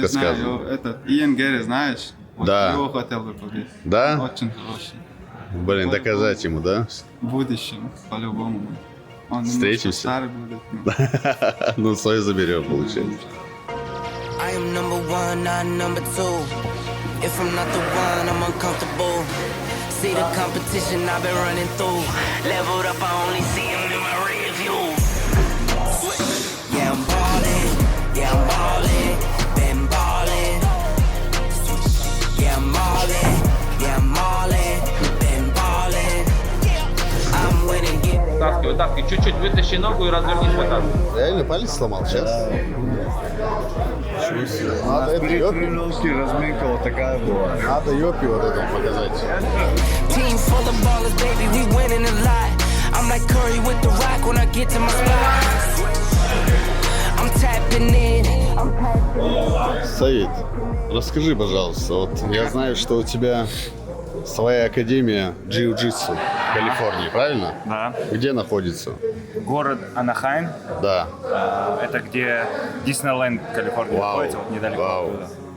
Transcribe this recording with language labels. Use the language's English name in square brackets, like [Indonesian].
[Russian] не знаю, сказана. Этот Иэн Гэри, знаешь? Вот Да. его хотел бы победить. Да? Он очень хороший. Блин, доказать ему, да? В будущем, по-любому. Он Встретимся. старый будет. Ну, свое заберем, получается. [English] I am number one, not number two. If I'm not the one, I'm uncomfortable. See the competition I've been running through. Leveled up, I only see them in my rear view. Yeah, I'm ballin', yeah, I'm ballin', been ballin'. Yeah, I'm ballin', yeah, I'm ballin', been ballin'. I'm winning, get it. [Russian] Вытаскивай, вытаскивай. Чуть-чуть вытащи ногу и развернись вот так. Реально палец сломал сейчас? Надо это ёпи. разминка вот такая была. Надо ёпи вот это показать. [English] Team full of ballers, baby, we winning a lot. I'm like Curry with the rock when I get to my spot. I'm tapping in. [Russian] Саид, расскажи, пожалуйста, вот я знаю, что у тебя своя академия джиу-джитсу в Калифорнии, правильно? Да. Где находится? Город Анахайм. Да. Это где Диснейленд, Калифорния находится, вот недалеко оттуда.